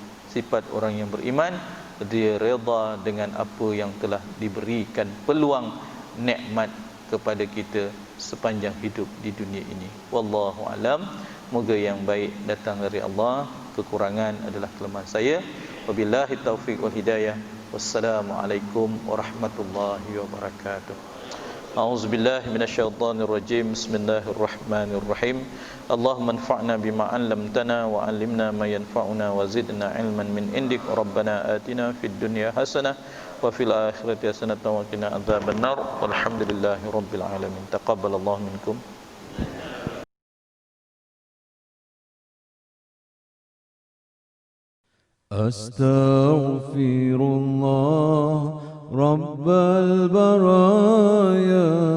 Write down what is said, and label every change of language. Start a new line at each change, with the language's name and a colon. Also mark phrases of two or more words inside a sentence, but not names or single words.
Malay: Sifat orang yang beriman, dia redha dengan apa yang telah diberikan peluang nikmat kepada kita sepanjang hidup di dunia ini.
Arabic: والله أعلم.
Malay: Moga yang baik datang dari Allah, kekurangan adalah kelemahan saya.
Arabic: وبالله التوفيق والهداية. والسلام عليكم ورحمة الله وبركاته. أعوذ بالله من الشيطان الرجيم. بسم الله الرحمن الرحيم. اللهم انفعنا بما علمتنا وعلمنا ما ينفعنا وزدنا علما من عندك. ربنا آتنا في الدنيا حسنة وفي الآخرة حسنة وقنا عذاب النار. والحمد لله رب العالمين. تقبل الله منكم. أستغفر الله رب البرايا